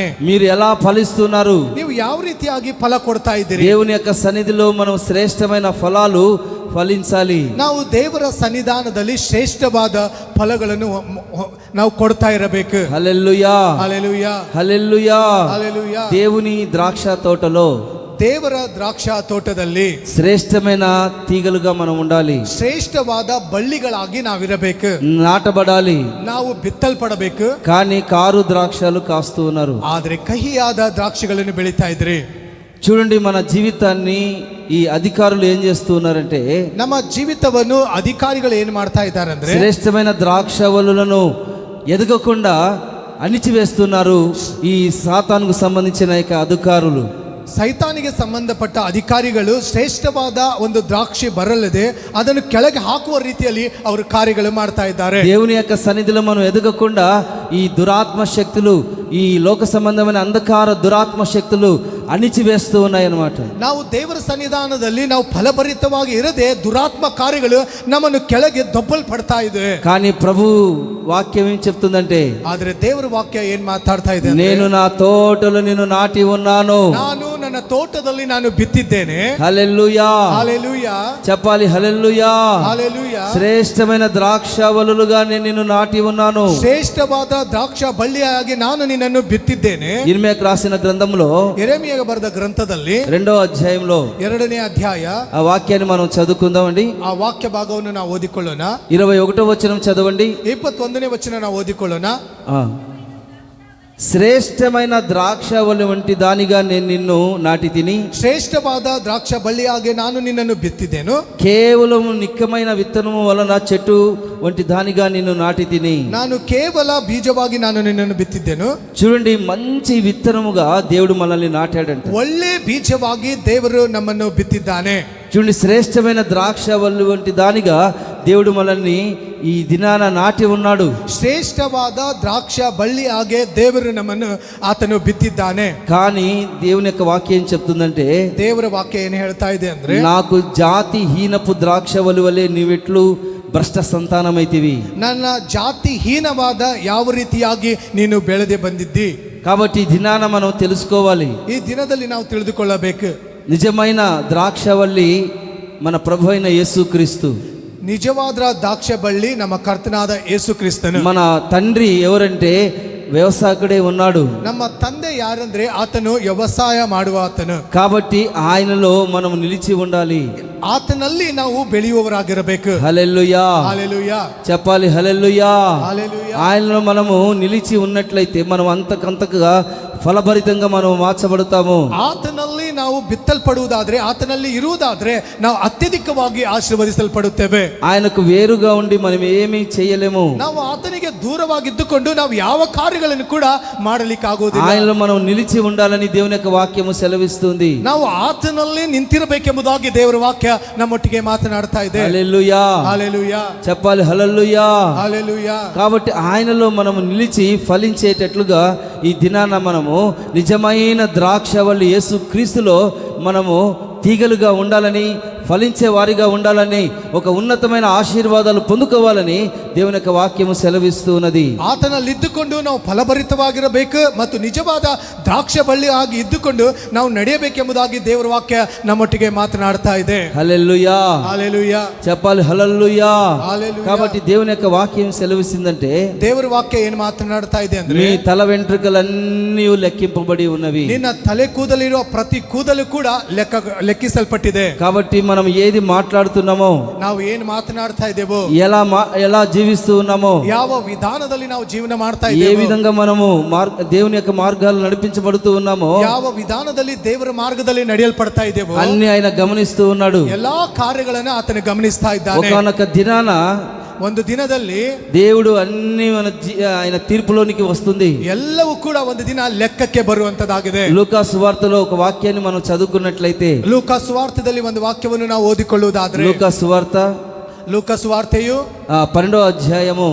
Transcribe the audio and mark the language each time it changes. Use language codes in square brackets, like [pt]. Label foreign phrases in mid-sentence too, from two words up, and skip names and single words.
[te] మీరు ఎలా ఫలిస్తున్నారు? [kn] ನೀವು ಯಾವ ರೀತಿಯಾಗಿ ಫಲ ಕೊಡ್ತಾ ಇದ್ದೀರಿ? [te] దేవుని యొక్క సన్నిధిలో మనం శ్రేష్టమైన ఫలాలు ఫలించాలి. [kn] ನಾವು ದೇವರ ಸನ್ನಿಧಾನದಲ್ಲಿ ಶ್ರೇಷ್ಠವಾದ ಫಲಗಳನ್ನು ನಾವು ಕೊಡ್ತಾ ಇರಬೇಕು. [te] హల్లెలూయా, [kn] ಹಲ್ಲೆಲೂಯಾ, [te] హల్లెలూయా. [kn] ಹಲ್ಲೆಲೂಯಾ. [te] దేవుని ద్రాక్ష తోటలో, [kn] ದೇವರ ದ್ರಾಕ್ಷಾ ತೋಟದಲ್ಲಿ [te] శ్రేష్టమైన తీగలుగా మనం ఉండాలి. [kn] ಶ್ರೇಷ್ಠವಾದ ಬಳ್ಳಿಗಳಾಗಿ ನಾವಿರಬೇಕು, [te] నాటబడాలి. [kn] ನಾವು ಬಿತ್ತಲ್ಪಡಬೇಕು. [te] కానీ కారు ద్రాక్షలు కాస్తూ ఉన్నారు. [kn] ಆದ್ರೆ ಕಹಿಯಾದ ದ್ರಾಕ್ಷಿಗಳನ್ನು ಬೆಳೀತಾ ಇದ್ರಿ. [te] చూడండి, మన జీవితాన్ని ఈ అధికారులు ఏం చేస్తున్నారంటే, [kn] ನಮ್ಮ ಜೀವಿತವನ್ನು ಅಧಿಕಾರಿಗಳು ಏನು ಮಾಡ್ತಾ ಇದ್ದಾರೆ ಅಂದ್ರೆ, [te] శ్రేష్టమైన ద్రాక్షవల్లులను ఎదగకుండా అణిచివేస్తున్నారు ఈ సాతానుకు సంబంధించిన యొక్క అధికారులు. [kn] ಸೈತಾನಿಗೆ ಸಂಬಂಧಪಟ್ಟ ಅಧಿಕಾರಿಗಳು ಶ್ರೇಷ್ಠವಾದ ಒಂದು ದ್ರಾಕ್ಷಿ ಬರಲ್ಲದೆ ಅದನ್ನು ಕೆಳಗೆ ಹಾಕುವ ರೀತಿಯಲ್ಲಿ ಅವರು ಕಾರ್ಯಗಳು ಮಾಡ್ತಾ ಇದ್ದಾರೆ. [te] దేవుని యొక్క సన్నిధిలో మనం ఎదగకుండా ఈ దురాత్మ శక్తులు, ఈ లోక సంబంధమైన అంధకార దురాత్మ శక్తులు అణిచివేస్తూ ఉన్నాయన్నమాట. [kn] ನಾವು ದೇವರ ಸನ್ನಿಧಾನದಲ್ಲಿ ನಾವು ಫಲಭರಿತವಾಗಿ ಇರದೆ ದುರಾತ್ಮ ಕಾರ್ಯಗಳು ನಮ್ಮನ್ನು ಕೆಳಗೆ ದೊಬ್ಬಲ್ಪಡ್ತಾ ಇದೆ. [te] కానీ ప్రభు వాక్యం ఏం చెప్తుందంటే, [kn] ಆದ್ರೆ ದೇವರ ವಾಕ್ಯ ಏನ್ ಮಾತಾಡ್ತಾ ಇದೆ, [te] నేను నా తోటలో నిన్ను నాటి ఉన్నాను, [kn] ನಾನು ನನ್ನ ನನ್ನ ತೋಟದಲ್ಲಿ ನಾನು ಬಿತ್ತಿದ್ದೇನೆ. [te] హల్లెలూయా హల్లెలూయా, చెప్పాలి. హల్లెలూయా. హల్లెలూయా. శ్రేష్టమైన ద్రాక్షవల్లులుగా నేను నిన్ను నాటి ఉన్నాను. [kn] ಶ್ರೇಷ್ಠವಾದ ದ್ರಾಕ್ಷ ಬಳ್ಳಿಯಾಗಿ ನಾನು ನಿನ್ನನ್ನು ಬಿತ್ತಿದ್ದೇನೆ. [te] ఇర్మియాకు రాసిన గ్రంథంలో [kn] ಯೆರೆಮೀಯಗೆ ಬರೆದ ಗ್ರಂಥದಲ್ಲಿ [te] 2వ అధ్యాయంలో [kn] 2ನೇ ಅಧ್ಯಾಯ [te] ఆ వాక్యాన్ని మనం చదువుకుందామండి. [kn] ಆ ವಾಕ್ಯ ಭಾಗವನ್ನು ನಾವು ಓದಿಕೊಳ್ಳೋಣ. [te] 21వ వచనం చదవండి. [kn] 21ನೇ ವಚನ ನಾವು ಓದಿಕೊಳ್ಳೋಣ. [te] శ్రేష్టమైన ద్రాక్షవల్లి వంటి దానిగా నేను నిన్ను నాటి తిని, [kn] ಶ್ರೇಷ್ಠವಾದ ದ್ರಾಕ್ಷ ಬಳ್ಳಿಯಾಗಿ ನಾನು ನಿನ್ನನ್ನು ಬಿತ್ತಿದ್ದೇನು. [te] కేవలం నిక్కమైన విత్తనము వలన చెట్టు వంటి దానిగా నిన్ను నాటి తిని. [kn] ನಾನು ಕೇವಲ ಬೀಜವಾಗಿ ನಾನು ನಿನ್ನನ್ನು ಬಿತ್ತಿದ್ದೇನು. [te] చూడండి, మంచి విత్తనముగా దేవుడు మనల్ని నాటాడంట. [kn] ಒಳ್ಳೆ ಬೀಜವಾಗಿ ದೇವರು ನಮ್ಮನ್ನು ಬಿತ್ತಿದ್ದಾನೆ. [te] చూడండి, శ్రేష్టమైన ద్రాక్షవల్లి వంటి దానిగా దేవుడు మనల్ని ఈ దినాన నాటి ఉన్నాడు. [kn] ಶ್ರೇಷ್ಠವಾದ ದ್ರಾಕ್ಷ ಬಳ್ಳಿ ಹಾಗೆ ದೇವರು ನಮ್ಮನ್ನು ಆತನು ಬಿತ್ತಿದ್ದಾನೆ. [te] కానీ దేవుని యొక్క వాక్యం ఏం చెప్తుందంటే, [kn] ದೇವರ ವಾಕ್ಯ ಏನು ಹೇಳ್ತಾ ಇದೆ ಅಂದ್ರೆ, [te] నాకు జాతి హీనపు ద్రాక్షవల్లి వలె నీవెట్లు భ్రష్ట సంతానమైతివి. [kn] ನನ್ನ ಜಾತಿ ಹೀನವಾದ ಯಾವ ರೀತಿಯಾಗಿ ನೀನು ಬೆಳೆದೇ ಬಂದಿದ್ದಿ. [te] కాబట్టి ఈ దినాన మనం తెలుసుకోవాలి, [kn] ಈ ದಿನದಲ್ಲಿ ನಾವು ತಿಳಿದುಕೊಳ್ಳಬೇಕು, [te] నిజమైన ద్రాక్షవల్లి మన ప్రభు అయిన యేసుక్రీస్తు. [kn] ನಿಜವಾದ ದ್ರಾಕ್ಷ ಬಳ್ಳಿ ನಮ್ಮ ಕರ್ತನಾದ ಯೇಸು ಕ್ರಿಸ್ತನು. [te] మన తండ్రి ఎవరంటే వ్యవసాయకుడే ఉన్నాడు. [kn] ನಮ್ಮ ತಂದೆ ಯಾರಂದ್ರೆ ಆತನು ವ್ಯವಸಾಯ ಮಾಡುವ ಆತನು. [te] కాబట్టి ఆయనలో మనం నిలిచి ఉండాలి. [kn] ಆತನಲ್ಲಿ ನಾವು ಬೆಳೆಯುವವರಾಗಿರಬೇಕು. [te] హల్లెలూయా. హల్లెలూయా. చెప్పాలి. హల్లెలూయా. హల్లెలూయా. ఆయనలో మనము నిలిచి ఉన్నట్లయితే మనం అంతకంతగా ఫలభరితంగా మనం మార్చబడతాము. [kn] ಆತನಲ್ಲಿ ನಾವು ಬಿತ್ತಲ್ಪಡುವುದಾದ್ರೆ, ಆತನಲ್ಲಿ ಇರುವುದಾದ್ರೆ ನಾವು ಅತ್ಯಧಿಕವಾಗಿ ಆಶೀರ್ವದಿಸಲ್ಪಡುತ್ತೇವೆ. [te] ఆయనకు వేరుగా ఉండి మనం ఏమీ చేయలేము. [kn] ನಾವು ಆತನಿಗೆ ದೂರವಾಗಿದ್ದುಕೊಂಡು ನಾವು ಯಾವ ಕಾರ್ಯಗಳನ್ನು ಕೂಡ ಮಾಡಲಿಕ್ಕಾಗುವುದಿಲ್ಲ. [te] ఆయనలో మనం నిలిచి ఉండాలని దేవుని యొక్క వాక్యము సెలవిస్తుంది. [kn] ನಾವು ಆತನಲ್ಲಿ ನಿಂತಿರಬೇಕೆಂಬುದಾಗಿ ದೇವರ ವಾಕ್ಯ ನಮ್ಮೊಟ್ಟಿಗೆ ಮಾತನಾಡ್ತಾ ಇದೆ. [te] హల్లెలూయా. హల్లెలూయా. చెప్పాలి. హల్లెలూయా. హల్లెలూయా. కాబట్టి ఆయనలో మనము నిలిచి ఫలించేటట్లుగా ఈ దినాన మనము నిజమైన ద్రాక్షవల్లి యేసు క్రీస్తులో మనము తీగలుగా ఉండాలని, ఫలించే వారిగా ఉండాలని, ఒక ఉన్నతమైన ఆశీర్వాదాలు పొందుకోవాలని దేవుని యొక్క వాక్యము సెలవిస్తూ ఉన్నది. [kn] ಆತನಲ್ಲಿ ಇದ್ದುಕೊಂಡು ನಾವು ಫಲಭರಿತವಾಗಿರಬೇಕು ಮತ್ತು ನಿಜವಾದ ದ್ರಾಕ್ಷ ಬಳ್ಳಿ ಆಗಿ ಇದ್ದುಕೊಂಡು ನಾವು ನಡೆಯಬೇಕೆಂಬುದಾಗಿ ದೇವರ ವಾಕ್ಯ ನಮ್ಮೊಟ್ಟಿಗೆ ಮಾತನಾಡ್ತಾ ಇದೆ. [te] హల్లెలూయా. హల్లెలూయా. చెప్పాలి. హల్లెలూయా. హల్లెలూయా. కాబట్టి దేవుని యొక్క వాక్యం సెలవిస్తుందంటే, [kn] ದೇವರ ವಾಕ್ಯ ಏನು ಮಾತನಾಡ್ತಾ ಇದೆ ಅಂದ್ರೆ, [te] మీ తల వెంట్రుకలన్నీ లెక్కింపబడి ఉన్నవి. [kn] ನಿನ್ನ ತಲೆ ಕೂದಲಿರುವ ಪ್ರತಿ ಕೂದಲು ಕೂಡ ಲೆಕ್ಕಿಸಲ್ಪಟ್ಟಿದೆ. [te] కాబట్టి మనం ఏది మాట్లాడుతున్నామో, [kn] ನಾವು ಏನು ಮಾತನಾಡ್ತಾ ಇದ್ದೇವೋ, [te] ఎలా జీవిస్తూ ఉన్నామో, [kn] ಯಾವ ವಿಧಾನದಲ್ಲಿ ನಾವು ಜೀವನ ಮಾಡ್ತಾ [te] ఏ [kn] ಇದ್ದೇವೆ, [te] విధంగా మనము దేవుని యొక్క మార్గాలు నడిపించబడుతూ ఉన్నామో, [kn] ಯಾವ ವಿಧಾನದಲ್ಲಿ ದೇವರ ಮಾರ್ಗದಲ್ಲಿ ನಡೆಯಲ್ಪಡ್ತಾ ಇದ್ದೇವೋ [te] అన్ని ఆయన గమనిస్తూ ఉన్నాడు. [kn] ಎಲ್ಲಾ ಕಾರ್ಯಗಳನ್ನ ಆತನು ಗಮನಿಸ್ತಾ ಇದ್ದಾನೆ. [te] ఒకానొక దినాన [kn] ಒಂದು ದಿನದಲ್ಲಿ [te] దేవుడు అన్ని ఆయన తీర్పులోనికి వస్తుంది. [kn] ಎಲ್ಲವೂ ಕೂಡ ಒಂದು ದಿನ ಲೆಕ್ಕಕ್ಕೆ ಬರುವಂತದ್ದಾಗಿದೆ. [te] లూకా సువార్తలో ఒక వాక్యాన్ని మనం చదువుకున్నట్లయితే, [kn] ಲೂಕಾ ಸುವಾರ್ತೆಯಲ್ಲಿ ಒಂದು ವಾಕ್ಯವನ್ನು ನಾವು ಓದಿಕೊಳ್ಳುವುದಾದ್ರೆ, [te] లూకా సువార్త [kn] ಲೂಕಾ ಸುವಾರ್ತೆಯು [te] 12వ అధ్యాయము